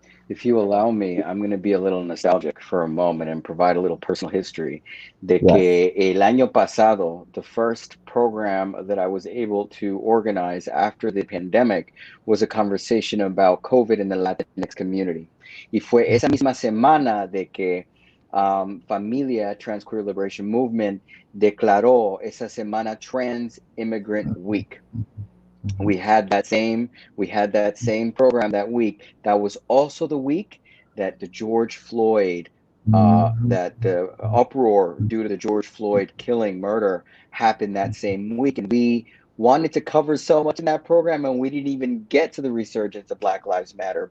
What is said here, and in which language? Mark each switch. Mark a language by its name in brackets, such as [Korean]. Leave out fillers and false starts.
[English] If you allow me, I'm going to be a little nostalgic for a moment and provide a little personal history de Yes. [Spanish] que el año pasado, [English] the first program that I was able to organize after the pandemic was a conversation about COVID in the Latinx community. [Spanish] Y fue esa misma semana de que FAMILIA, Trans Queer Liberation Movement, declaró esa semana Trans Immigrant Week. Mhm. [English] We had that same program that week. That was also the week that the George Floyd Mhm. that the uproar due to the George Floyd killing murder happened that same week, and we wanted to cover so much in that program, and we didn't even get to the resurgence of Black Lives Matter.